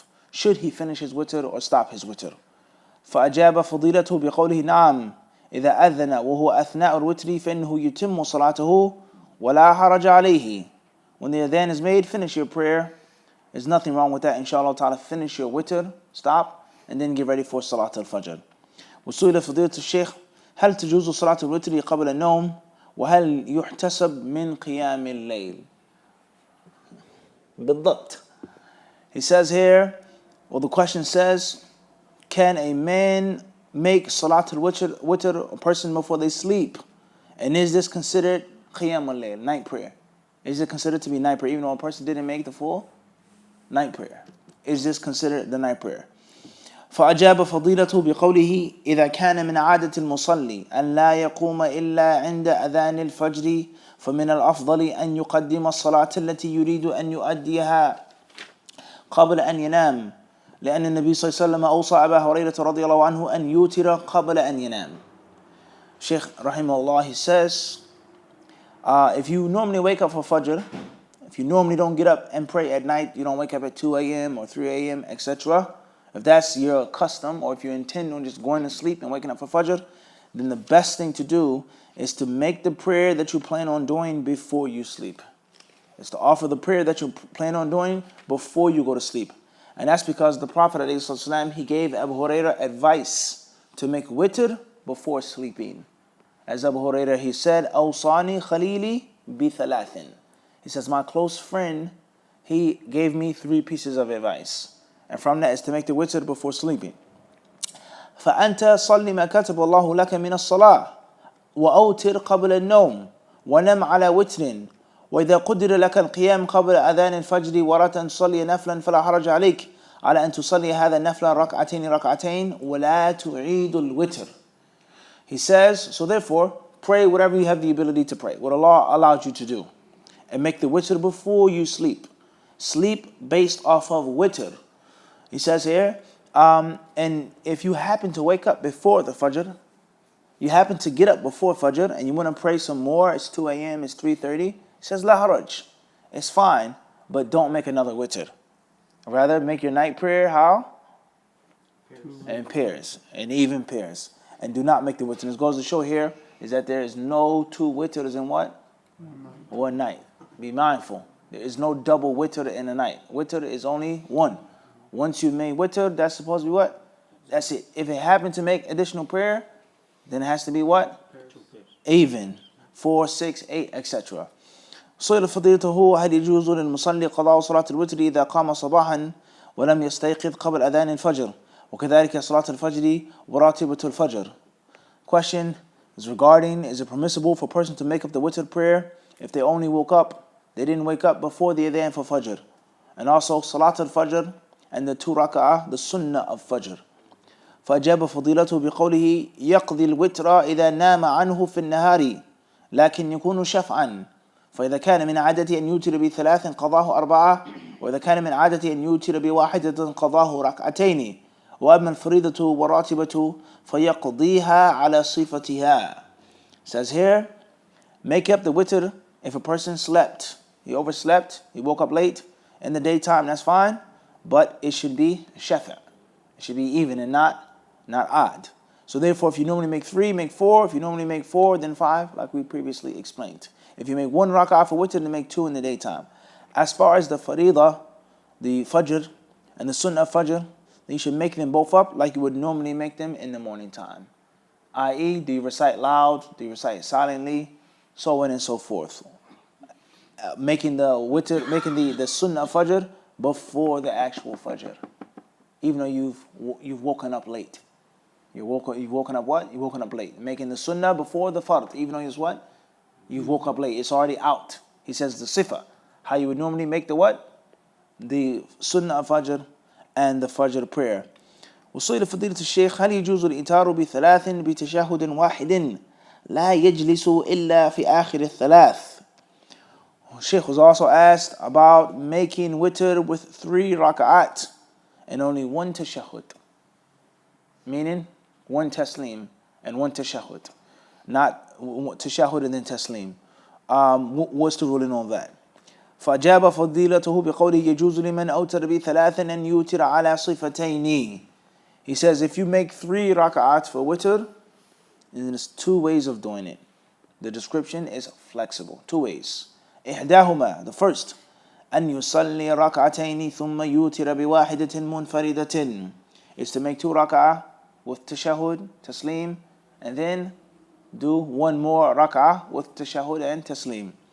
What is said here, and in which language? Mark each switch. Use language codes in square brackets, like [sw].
[en] Should he finish his witr or stop his witr? [ar] فأجاب فضيلته بقوله نعم إذا أذن وهو أثناء الوتر فإنه يتم صلاته ولا حرج عليه. [en] When the adhan is made, finish your prayer. There's nothing wrong with that. Inshallah ta'ala, finish your witr, stop, and then get ready for Salat al-Fajr. [ar] وسئل فضيلة الشيخ هل تجوز صلاة الوتر قبل النوم وهل يحتسب من قيام الليل؟ بالضبط. [en] He says here, well, the question says, can a man make Salat al-Witr, a person before they sleep? And is this considered qiyam al-layl, night prayer? Is it considered to be night prayer, even though a person didn't make the full night prayer? Is this considered the night prayer? [ar] فأجاب فضيلته بقوله إذا كان من عادة المصلي أن لا يقوم إلا عند أذان الفجر فمن الأفضل أن يقدم الصلاة التي يريد أن يؤديها قبل أن ينام لأن النبي صلى الله عليه وسلم أوصى أبا هريرة رضي الله عنه أن يوتر قبل أن ينام. [en] Shaykh rahimahullah, he says, if you normally wake up for Fajr, if you normally don't get up and pray at night, you don't wake up at 2 a.m. or 3 a.m., etc., if that's your custom, or if you intend on just going to sleep and waking up for Fajr, then the best thing to do is to make the prayer that you plan on doing before you sleep. It's to offer the prayer that you plan on doing before you go to sleep. And that's because the Prophet ﷺ, he gave Abu Hurairah advice to make witr before sleeping. As Abu Hurairah, he said, [ar] Awsani Khalili bi thalathin. [en] He says, my close friend, he gave me 3 pieces of advice. And from that is to make the witr before sleeping. [ar] فأنت صل ما كتب الله لك من الصلاة وأوتر قبل النوم ونم على وتر وإذا قدر لك القيام قبل أذان الفجر وردت أن تصلي نفلا فلا حرج عليك على أن تصلي هذا النفل ركعتين ولا تعيد الوتر. [en] He says, so therefore, pray whatever you have the ability to pray, what Allah allowed you to do. And make the witr before you sleep. Sleep based off of witr. He says here, and if you happen to wake up before the Fajr, you happen to get up before Fajr and you want to pray some more, it's 2 a.m., it's 3:30, he says, [ar] La haraj, [en] it's fine, but don't make another witr. Rather, make your night prayer how? In pairs, and even pairs. And do not make the witr. This goes to show here is that there is no 2 witrs in what? One night. Be mindful. There is no double witr in a night. Witr is only 1. Once you made witr, that's supposed to be what? That's it. If it happened to make additional prayer, then it has to be what? Even. 4, 6, 8, etc. [ar] صير فضيلته هل يجوز للمصلي قضاء صلاة الوتر إذا قام صباحا ولم يستيقظ قبل أذان الفجر وكذلك صلاة الفجر وراتبة الفجر. [en] Question is regarding, is it permissible for a person to make up the witr prayer if they only woke up, they didn't wake up before the adhan for Fajr? And also Salat al-Fajr and the 2 raka'ah, the sunnah of Fajr. فأجاب فضيلته بقوله يقضي الوتر إذا نام عنه في النهار لكن يكون شفعا فإذا كان من عادته أن يوتر ب3 قضاه 4 وإذا كان من عادته أن يوتر ب1 قضاه 2 وأما الفريضة والراتبة فيقضيها على صفتها. Says here, make up the witr if a person slept, he overslept, he woke up late in the daytime, that's fine, but it should be shafa'. It should be even and not odd. So therefore, if you normally make 3, make 4. If you normally make 4, then 5, like we previously explained. If you make 1 rak'ah for witr, then make 2 in the daytime. As far as the faridah, the fajr, and the sunnah of fajr, then you should make them both up like you would normally make them in the morning time. I.e., do you recite loud, do you recite silently, so on and so forth. Making the witr, making the sunnah of fajr before the actual fajr. Even though you've woken up late. You've woken up what? You've woken up late. Making the sunnah before the fard, even though it's what? You've woke up late. It's already out. He says the sifa. How you would normally make the what? The sunnah of fajr and the fajr prayer. [ar] وصيل فضيلة الشيخ هل يجوز الإتار ب3 بتشهد واحد لا يجلس إلا في آخر الثلاث. [en] Sheikh was also asked about making witr with 3 raka'at and only 1 tashahhud. Meaning 1 taslim and 1 tashahhud. Not tashahhud and then taslim. What's the ruling on that? [ar] فأجاب فضيلته بقوله يجوز لمن أوتر ب3 أن يوتر على صفتين. [en] He says if you make 3 raka'at for witr, And there's two ways of doing it. The description is flexible. Two ways. [ar] إحداهما, [en] the first, [ar] أن يصلي ركعتين ثم يوتر بواحدة منفردة, [en] is to make 2 rak'ah with tashahhud, taslim, and then do 1 more rak'ah with tashahhud and taslim.